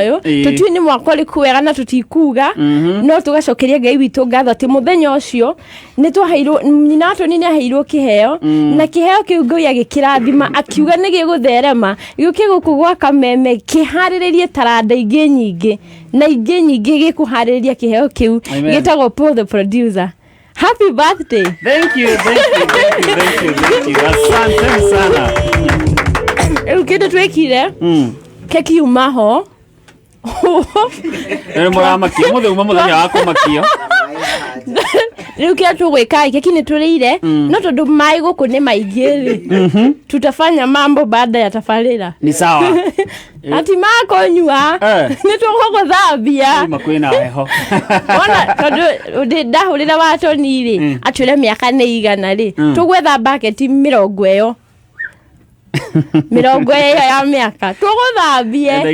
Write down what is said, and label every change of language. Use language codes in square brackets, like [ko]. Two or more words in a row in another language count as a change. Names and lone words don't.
[ki] ũyũ tũtui nĩ mwaka ũrĩkũ wega na tũtikuga no tũgacokeria Ngai witũ ngatho atĩ mũthenya ũcio nĩ twaheirwo nyina wa Tony nĩ aheirwo kĩheo na kĩheo kĩu Ngai agĩkĩrathima akiuga nĩ gĩgũtherema gĩũke gũkũ gwa Kameme kĩharĩrĩrie taranda ingĩ nyingĩ na ingĩ nyingĩ gĩkũharĩrĩria kĩheo kĩu gĩtagwo Paul the producer. [en] Happy birthday. Thank you. [sw] Asante sana. [ki] Ukende twekire keki umaho nĩ mũramakio mũthenya wako makio riu kia tugwika keki ni turire no tondu mai guku ni maingĩ [sw] tutafanya mambo baada ya tafarira ni sawa [ki] ati makonyua ni tugogothambia makwina heho ona tondu ndahurira wa Tony ri atwire miaka ni igana ri tugwetha bucket 20 ya miaka tugothambie